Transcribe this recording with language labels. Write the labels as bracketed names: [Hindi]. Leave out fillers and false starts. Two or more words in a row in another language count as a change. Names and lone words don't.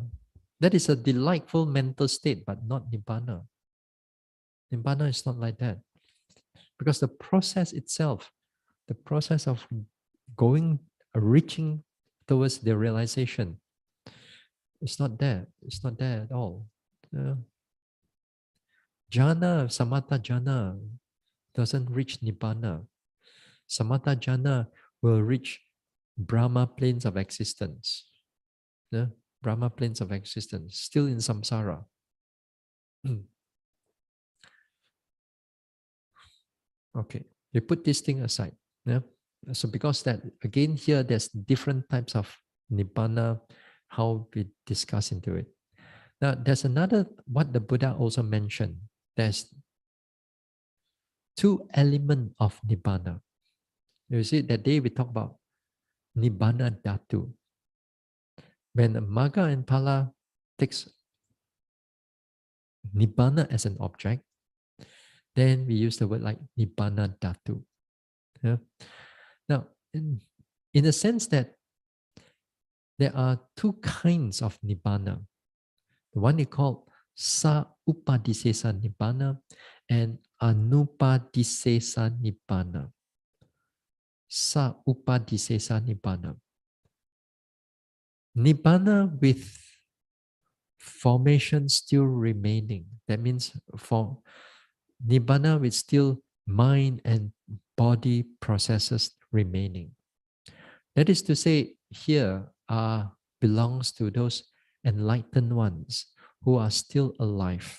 [English] That is a delightful mental state, but not Nibbana. Nibbana is not like that. Because the process itself, the process of going, reaching towards the realization, it's not there. It's not there at all. Uh, Jhana, [Pali] samatha jhana [English] doesn't reach Nibbana. [Pali] Samatha jhana [English] will reach Brahma planes of existence. Yeah? Brahma planes of existence, still in samsara. Okay, we put this thing aside. Yeah. So because that again here there's different types of nibbana, how we discuss into it. Now there's another what the Buddha also mentioned. There's two elements of nibbana. You see that day we talk about [Pali] nibbana dhatu. [English] When Magga and Pala takes nibbana as an object, then we use the word like [Pali] nibbana dhatu. [English] Yeah. Now, in the sense that there are two kinds of nibbana. The one is called [Pali] sa upadisesa nibbana [English] and [Pali] anupadisesa nibbana. Sa upadisesa nibbana. [English] Nibbana with formation still remaining. That means for nibbana with still mind and body processes remaining. That is to say, here belongs to those enlightened ones who are still alive.